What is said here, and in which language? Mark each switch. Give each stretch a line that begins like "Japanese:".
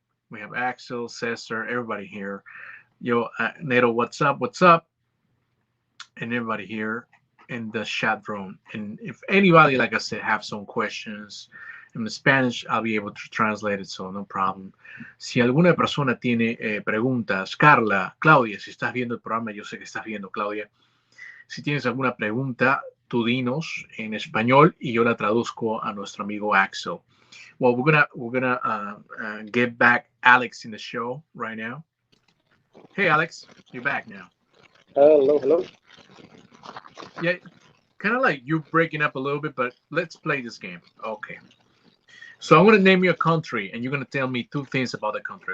English: We have Axel, Cesar, everybody here. Yo, Nato, what's up? What's up? And everybody here in the chat room. And if anybody, like I said, have some questions in the Spanish, I'll be able to translate it, so no problem.
Spanish: Si alguna persona tiene preguntas, Carla, Claudia, si estás viendo el programa, yo sé que estás viendo, Claudia. Si tienes alguna pregunta, tú dinos en español y yo la traduzco a nuestro amigo Axel.
English: Well, we're gonna get back Alex in the show right now. Hey, Alex, you're back now. Hello. Hello. Yeah, kind of like you breaking up a little bit, but let's play this game. Okay. So I'm gonna name you a country, and you're gonna tell me two things about the country.